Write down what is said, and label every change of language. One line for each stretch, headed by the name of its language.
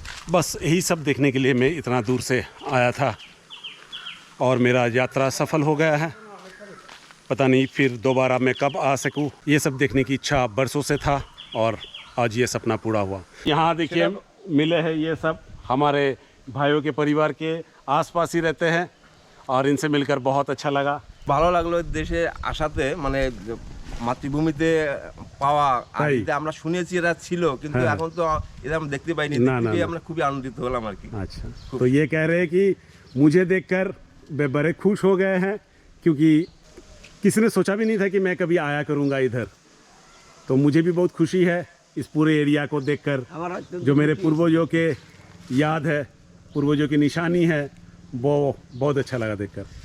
Hindi: बस यही सब देखने के लिए मैं इतना दूर से आया था और मेरा यात्रा सफल हो गया है। पता नहीं फिर दोबारा मैं कब आ सकूँ। ये सब देखने की इच्छा बरसों से था और आज ये सपना पूरा हुआ। यहाँ देखिए मिले हैं ये सब हमारे भाइयों के परिवार के आसपास ही रहते हैं और इनसे मिलकर बहुत अच्छा लगा।
Bangla: ভালো লাগলো দেশে আসাতে, মানে মাতৃভূমিতে পাওয়া। আগে আমরা শুনেছি এরা ছিল, কিন্তু এখন তো এরা আমরা দেখতে পাইনি। দেখতে আমরা খুবই আনন্দিত হলাম আর কি।
Hindi: अच्छा, तो ये कह रहे हैं कि मुझे देखकर वे बड़े खुश हो गए हैं, क्योंकि किसी ने सोचा भी नहीं था कि मैं कभी आया करूँगा इधर। तो मुझे भी बहुत खुशी है इस पूरे एरिया को देखकर। जो मेरे पूर्वजों के याद है, पूर्वजों की निशानी है, वो बहुत अच्छा लगा देखकर।